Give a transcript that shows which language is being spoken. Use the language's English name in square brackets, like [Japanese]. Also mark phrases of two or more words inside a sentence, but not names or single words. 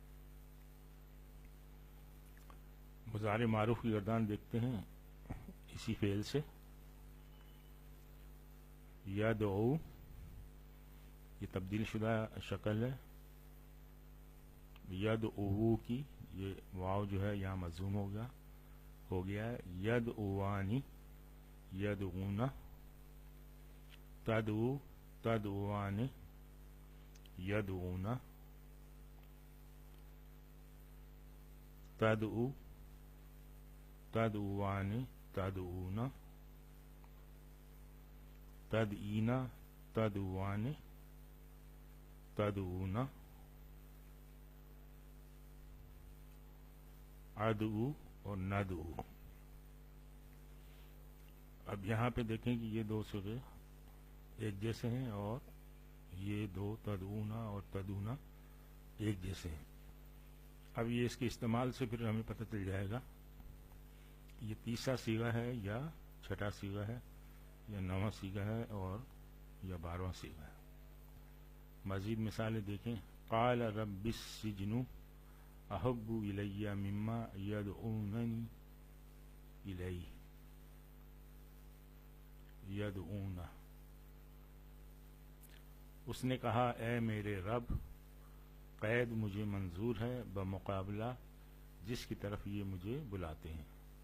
[Urdu] مضارع معروف کی گردان دیکھتے ہیں اسی فعل سے، یدعو، یہ تبدیل شدہ شکل ہے، یدعو کی یہ واو جو ہے یہاں مضموم ہو گیا ہے، [Arabic] یدعوانی، یدعونا، تدعو، تدعوانی، یدعونا، تدعو، تدعوانی، تدعونا، تدعینا، تدعوانی، تدعونا، ادعو اور ندعو۔ [Urdu] اب یہاں پہ دیکھیں کہ یہ دو صیغے ایک جیسے ہیں، اور یہ دو تدعونا اور تدعونا ایک جیسے ہیں۔ اب یہ اس کے استعمال سے پھر ہمیں پتہ چل جائے گا یہ تیسرا صیغہ ہے یا چھٹا صیغہ ہے یا نواں صیغہ ہے اور یا 12واں صیغہ ہے۔ مزید مثالیں دیکھیں، [Arabic] قال رب السجن احب الی مما یدعوننی الیہ، یدعونا۔ [Urdu] اس نے کہا اے میرے رب، قید مجھے منظور ہے بمقابلہ جس کی طرف یہ مجھے بلاتے ہیں۔